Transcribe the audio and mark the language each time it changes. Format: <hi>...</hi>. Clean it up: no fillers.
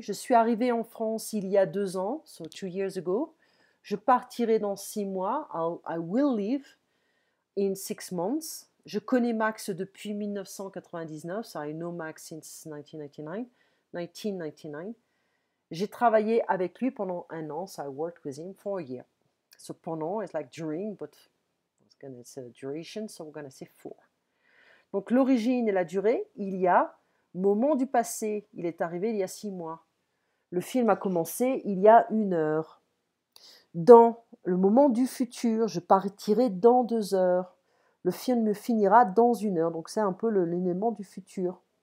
<fr>Je suis arrivée en France il y a 2 ans,</fr> <en>so 2 years ago.</en> <fr>Je partirai dans 6 mois.</fr> <en>I will leave in 6 months.</en> <fr>Je connais Max depuis 1999,</fr> <en>so I know Max since 1999.</en> <fr>J'ai travaillé avec lui pendant 1 an,</fr> <en>so I worked with him for a year. So pendant, it's like during, but it's a duration, so we're going to say for.</en> <fr>Donc l'origine et la durée, il y a moment du passé, il est arrivé il y a 6 mois. Le film a commencé il y a 1 heure. Dans le moment du futur, je partirai dans 2 heures. Le film finira dans 1 heure. Donc c'est un peu l'élément du futur.</fr>